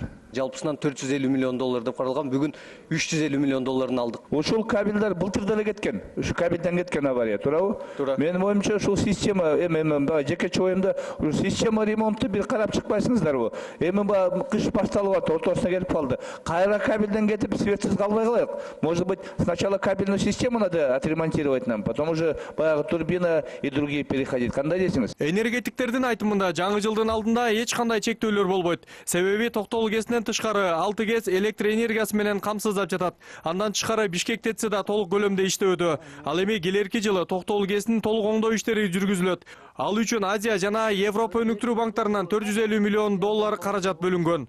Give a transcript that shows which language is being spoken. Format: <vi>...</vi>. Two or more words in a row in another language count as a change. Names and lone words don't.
<ky>Жалпысынан 450 миллион доллар деп каралган, бүгүн 350 миллион долларын алдык. Ошол кабелдер былтыр деле кеткен. Ушу кабелден кеткен авария, туурабы? Туура. Менин оюмча ушул система, жеке оюмда система ремонту бир карап чыкпайсыңыздарбы? Эми кыш башталып атат, ортосуна келип калды. Кайра кабелден кетип светсиз калбай калайык.</ky> <ru>Может быть, сначала кабельную систему надо отремонтировать нам, потом уже баягы турбина и другие переходить.</ru> <ky>Кандай дейсиңиз? Энергетиктердин айтымында жаңы жылдын алдында эч кандай чектөөлөр болбойт. Себеби Токтогул КЭСинен тышкары 6 КЭС электр энергиясы менен камсыздап жатат. Андан тышкары Бишкек ТЭЦи да толук көлөмдө иштөөдө. Ал эми келерки жылы Токтогул КЭСинин толук оңдоо иштери жүргүзүлөт. Ал үчүн Азия жана Европа өнүктүрүү банктарынан 450 миллион доллар каражат бөлүнгөн.</ky>